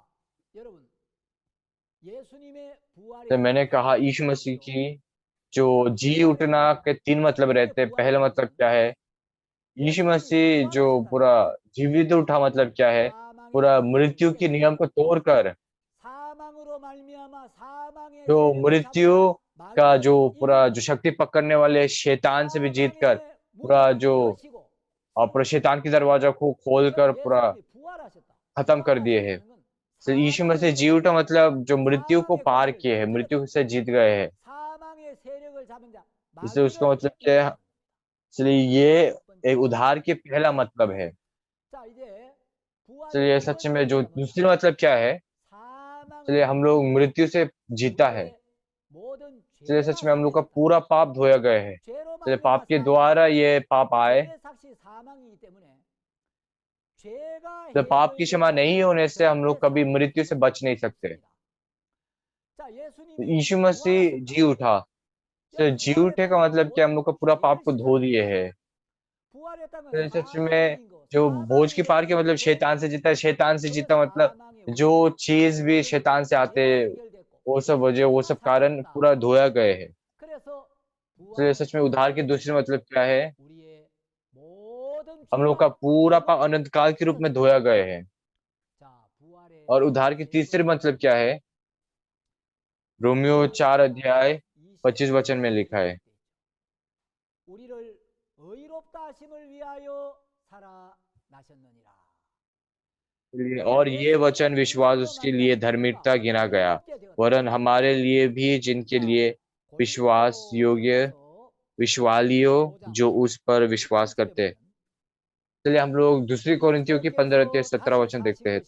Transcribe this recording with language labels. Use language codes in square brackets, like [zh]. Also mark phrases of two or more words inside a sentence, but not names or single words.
[hi] तो मैंने कहा यीशु मसीह की जो जी उठना के 3 मतलब रहते हैं। पहला मतलब क्या है, यीशु मसीह जो पूरा जीवित उठा मतलब क्या है, पूरा मृत्यु की नियम को तोड़कर, [ko] 사망으로 말미암아 사망의 [hi] जो [ko] 세력을 [hi] मृत्यु [ko] 잡은자 [hi] का जो [ko] 마귀를 [hi] पूरा [ko] 이기고 [hi] जो शक्ति पकड़ने वाले शैतान से भी जीतकर, [ko] 사망의 [hi] पूरा [ko] 문을 [hi] जो [ko] 여시고 [hi] पूरा शैतान की दरवाजा को खोल [ko] 그럼 [hi] कर पूरा [ko] 예수님이 부활하셨다. [hi] खत्म कर दिए हैं। [ko] 부활하셨다는 건 [hi] तो यीशु [ko] 사망의 [hi] मसीह जी उठा [ko] 권세를 [hi] मतलब जो मृत्यु को [ko] 사망의 [hi] पार [ko] 권세를 [hi] किए हैं, [ko] 무너뜨렸다. [hi] मृत्यु से जीत गए हैं। [ko] 사망의 세력을 잡은 자 [hi] इसलिए उसका [ko] 마귀를 [hi] मतलब क्या है? [ko] 이기셨다. [hi] इसलिए ये [ko] 첫 번째. [hi] एक उद्धार की पहला मतलब है। [ko] 자, इ제 부활의 [hi] इसलिए [ko] 두 [hi] सच [ko] 번째 [hi] में जो मतलब दूसरी मतलब क्या है? इसलिए [ko] 사망을 [hi] हम लोग [ko] 이기고 [hi] मृत्यु से जीता है। [ko] 우리의 모든 [hi] इसलिए [ko] 죄가 [hi] सच में हम लोग का [ko] 사해졌다. [hi] पूरा पाप धोया गए है। [ko] 죄로 [hi] इसलिए [ko] 말미암아 [hi] पाप के [ko] 사망. [hi] द्वारा ये पाप आए। [ko] 죄의 삭시 사망이기 때문에 죄가 [hi] तो पाप की क्षमा [ko] 해결되지 [hi] नहीं [ko] 않으면 [hi] होने से हम [ko] 절대 [hi] लोग कभी [ko] 사망의 [hi] मृत्यु से [ko] 권세를 [hi] बच नहीं [ko] 이길 수 [hi] सकते। [ko] 없습니다. 자, [hi] तो [ko] 예수님이 [hi] यीशु मसीह [ko] 부활하셨다. [hi] जी उठा। तो [ko] 여러분, [hi] जी उठे का [ko] 부활했다는 건 [hi] मतलब क्या? हम लोग का [ko] 뭐예요? [hi] पूरा पाप [ko] 죄를 [hi] को धो दिए [ko] 씻어냈다. [hi] है। [ko] 부활했다는 건 [hi] तो सच [ko] 사망을 [hi] में [ko] 이긴 거, [hi] जो भोज की [ko] 사망의 [hi] पार के मतलब [ko] 권세를 [hi] शैतान से जीता, शैतान से [ko] 그 [hi] जीता मतलब [ko] 사망의 [hi] जो [ko] 권세, [hi] चीज भी [ko] 모든 [hi] शैतान से आते, [ko] 죄가 해결됐고 [hi] वो सब वजह, वो [ko] 다 [hi] सब कारण [ko] 사해졌다. [hi] पूरा धोया गए है। [ko] 그래서 [hi] इसलिए सच में उद्धार की दूसरी मतलब क्या है? [ko] 우리의 모든 [hi] हम लोग का [ko] 죄가 [hi] पूरा पाप [ko] 영원히 [hi] अनंत काल के रूप में [ko] 씻어졌다. [hi] धोया गए है। [ko] 자, 부활의 [hi] और उद्धार की [ko] 세 [hi] तीसरी [ko] 번째 [hi] मतलब क्या है? रोमियो 4 अध्याय 25 वचन में लिखा है, [ko] 우리를 의롭다 하심을 위하여 살아나셨느니라. [hi] और ये वचन विश्वास उसके लिए धार्मिकता गिना गया, वरन हमारे लिए भी जिनके लिए विश्वास योग्य विश्वालियों जो उस पर विश्वास करते हैं। चलिए हम लोग दूसरी कोरिन्थियों की 15 अध्याय 17 वचन देखते हैं।